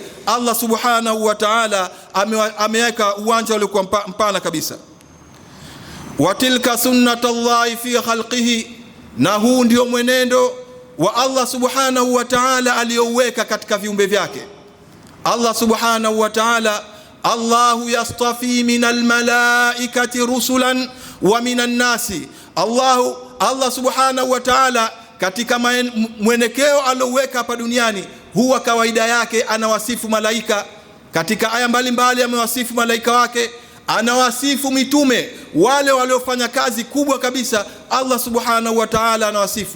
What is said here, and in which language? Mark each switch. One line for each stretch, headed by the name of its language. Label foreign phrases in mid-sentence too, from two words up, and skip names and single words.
Arabic: الله سبحانه وتعالى
Swahili: ameweka uwanja uliokuwa mpana kabisa.
Arabic: وتلك سنة الله في خلقه,
Swahili: na huu ndio mwenendo wa
Arabic: الله سبحانه وتعالى
Swahili: aliyoweka katika viumbe vyake.
Arabic: الله سبحانه وتعالى الله يصطفي من الملائكة رسلا ومن الناس. الله سبحانه وتعالى
Swahili: katika mwenekeo aliyoweka hapa duniani, huwa kawaida yake anawasifu malaika. Katika aya mbalimbali amewasifu malaika wake, anawasifu mitume wale waliofanya kazi kubwa kabisa,
Arabic: الله سبحانه وتعالى
Swahili: anawasifu.